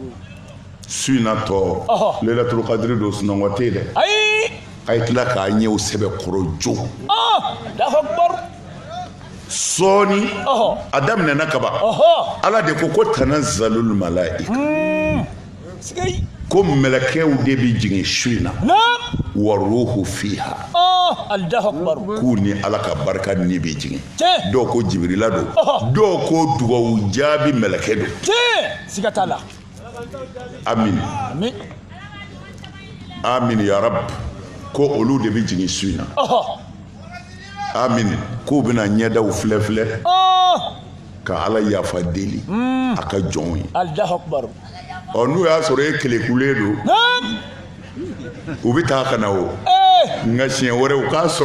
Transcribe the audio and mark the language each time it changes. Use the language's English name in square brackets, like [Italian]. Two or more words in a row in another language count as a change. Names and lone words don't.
[Bambara] su in na tɔ Lailatul Qadri don sunɔgɔ tɛ yen dɛ a ye tila k'a ɲɛw sɛbɛ kɔrɔ jo sɔɔni a daminɛna kaban Ala de ko [Arabic] تنزل الملائكة [Bambara] ko mɛlɛkɛw de bɛ jigin su in na [Arabic] والروح فيها [Bambara] k'u ni Ala ka barika ni bɛ jigin dɔw ko Jibirila don dɔw ko dugawu jaabi mɛlɛkɛ don siga t'a la. [Arabic] آمين آمين يا رب [Bambara] ko olu de bɛ jigin su in na amin k'u bɛna ɲɛdaw filɛ filɛ ka Ala yafa deli a ka jɔnw ye [Arabic] الله أكبر. [Bambara] n'u y'a sɔrɔ e kelekulen don u bɛ taa ka na o nka siɲɛ wɛrɛ u k'a sɔrɔ